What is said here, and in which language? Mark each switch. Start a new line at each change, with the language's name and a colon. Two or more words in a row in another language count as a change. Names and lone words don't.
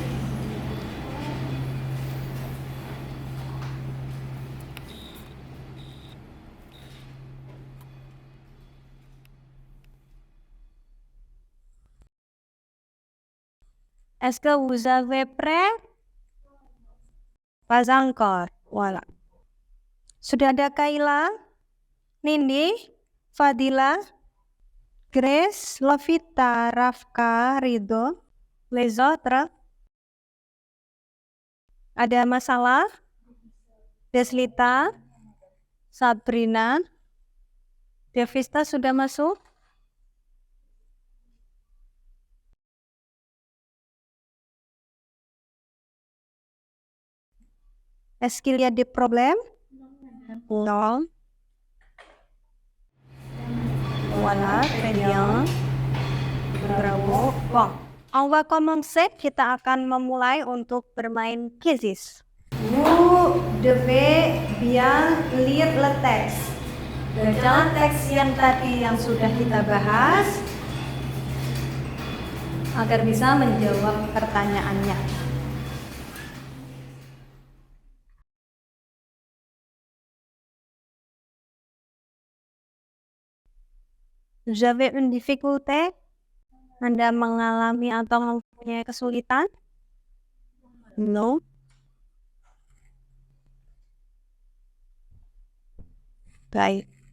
French: Est-ce que vous avez prêt? Pas encore. Voilà.
Indonesian: Sudah ada Kaila, Nindi, Fadila, Grace, Lovita, Rafka, Rido,
French: les autres?
Indonesian: Ada masalah? Deslita, Sabrina, Devista sudah masuk?
French: Est-ce qu'il y a des problèmes? Non. Voilà, très bien. Bravo. Bon, on va commencer.
Indonesian: Kita akan memulai untuk bermain quizzes.
French: Vous devez bien lire le texte.
Indonesian: Dalam teks yang tadi yang sudah kita bahas, agar bisa menjawab pertanyaannya.
French: Vous avez une difficulté?
Indonesian: Anda mengalami atau mempunyai kesulitan? No. Baik.